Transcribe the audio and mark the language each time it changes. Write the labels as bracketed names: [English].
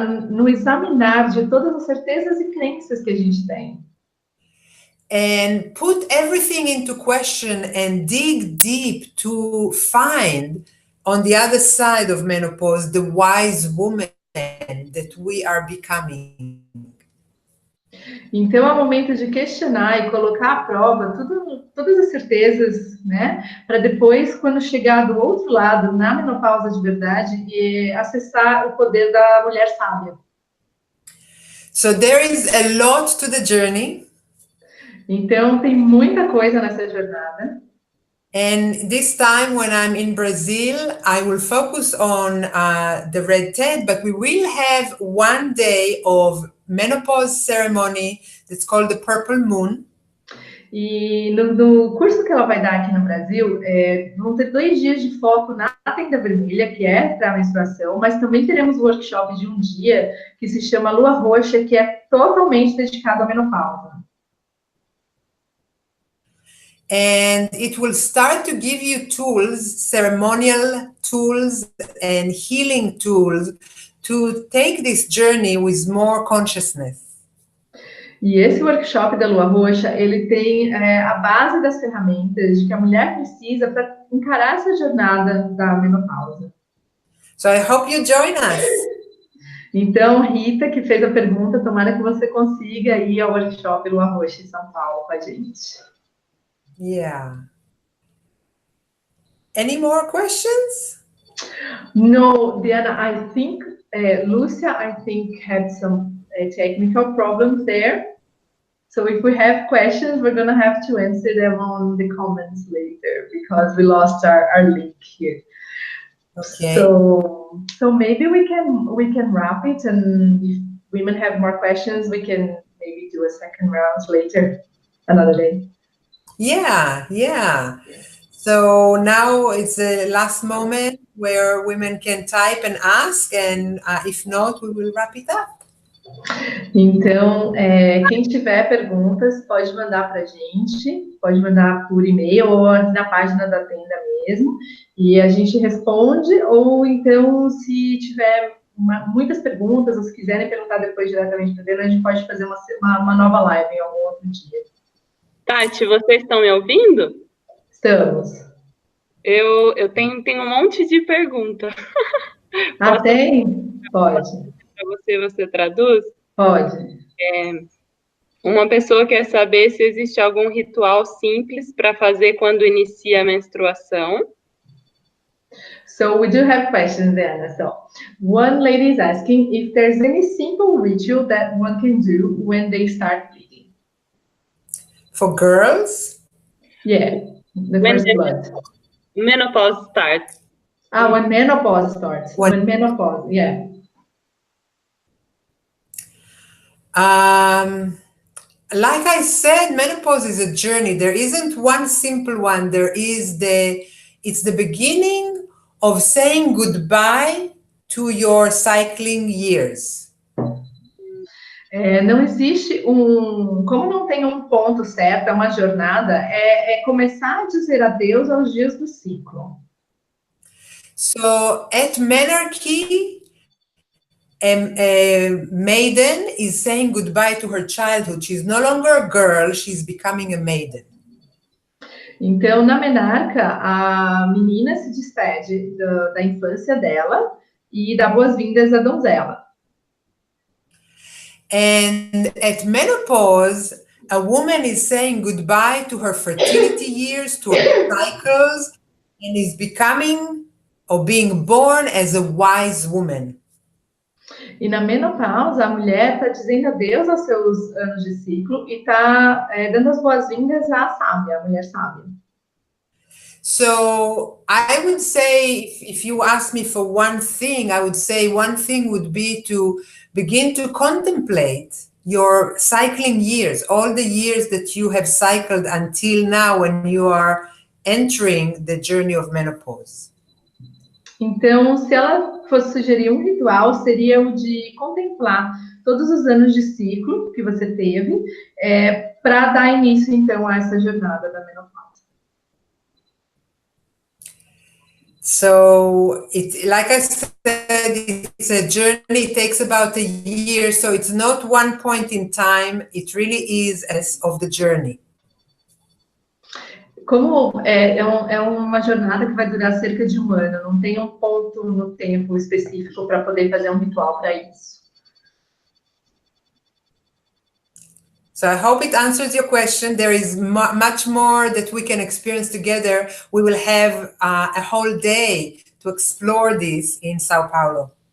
[Portuguese] No examinar de todas as certezas e crenças que a gente tem. [English] And put everything into question and dig deep to find on the other side of menopause the wise woman that we are becoming. [Portuguese] Então é o momento de questionar e colocar à prova todas as certezas, né? Para depois, quando chegar do outro lado, na menopausa de verdade, e acessar o poder da mulher sábia. [English] So there is a lot to the journey. [Portuguese] Então tem muita coisa nessa jornada. [English] And this time when I'm in Brazil, I will focus on the red tent, but we will have one day of menopause ceremony that's called the Purple Moon. [Portuguese] E no curso que ela vai dar aqui no Brasil, vão ter 2 dias de foco na Tenda Vermelha, que é para a menstruação, mas também teremos um workshop de um dia que se chama Lua Roxa, que é totalmente dedicado à menopausa. [English] And it will start to give you tools, ceremonial tools and healing tools to take this journey with more consciousness. [Portuguese] E esse workshop da Lua Roxa, ele tem a base das ferramentas de que a mulher precisa para encarar essa jornada da menopausa. [English] So I hope you join us. [Portuguese] Então, Rita, que fez a pergunta, tomara que você consiga ir ao workshop Lua Roxa em São Paulo com a gente. [English] Yeah. Any more questions? No, DeAnna, I think Lucia, had some technical problems there. So if we have questions, we're going to have to answer them on the comments later because we lost our link here. Okay. So maybe we can wrap it, and if women have more questions, we can maybe do a second round later, another day. Yeah. So now it's the last moment where women can type and ask, and if not, we will wrap it up. [Portuguese] Então, quem tiver perguntas, pode mandar para a gente, pode mandar por e-mail ou na página da Tenda mesmo, e a gente responde, ou então, se tiver muitas perguntas, ou se quiserem perguntar depois diretamente para a gente pode fazer uma nova live em algum outro dia. Tati, vocês estão me ouvindo? Estamos. Eu tenho um monte de pergunta. Tem? Pode. Para você traduz? Pode. Uma pessoa quer saber se existe algum ritual simples para fazer quando inicia a menstruação. [English] So we do have questions, Diana. So one lady is asking if there's any simple ritual that one can do when they start bleeding. For girls? Yeah, the When first blood. menopause starts. When menopause starts. When menopause, yeah. Like I said, menopause is a journey. There isn't one simple one. It's the beginning of saying goodbye to your cycling years. [Portuguese] Não existe como não tem um ponto certo, é uma jornada, é começar a dizer adeus aos dias do ciclo. [English] So at menarche, a maiden is saying goodbye to her childhood. She's no longer a girl, she's becoming a maiden. [Portuguese] Então, na menarca, a menina se despede da infância dela e dá boas-vindas à donzela. [English] And at menopause, a woman is saying goodbye to her fertility years, to her cycles, and is becoming or being born as a wise woman. [Portuguese] E na menopausa, a mulher está dizendo adeus aos seus anos de ciclo e está dando as boas-vindas à sábia, à mulher sábia. [English] So I would say, if you ask me for one thing, I would say one thing would be to begin to contemplate your cycling years, all the years that you have cycled until now when you are entering the journey of menopause. [Portuguese] Então, se ela fosse sugerir um ritual, seria o de contemplar todos os anos de ciclo que você teve, para dar início, então, a essa jornada da menopausa. [English] So, like I said, it's a journey. It takes about a year, so it's not one point in time. It really is as of the journey. [Portuguese] Como é uma jornada que vai durar cerca de um ano, não tem um ponto no tempo específico para poder fazer um ritual para isso. [English] So I hope it answers your question. There is much more that we can experience together. We will have a whole day to explore this in São Paulo.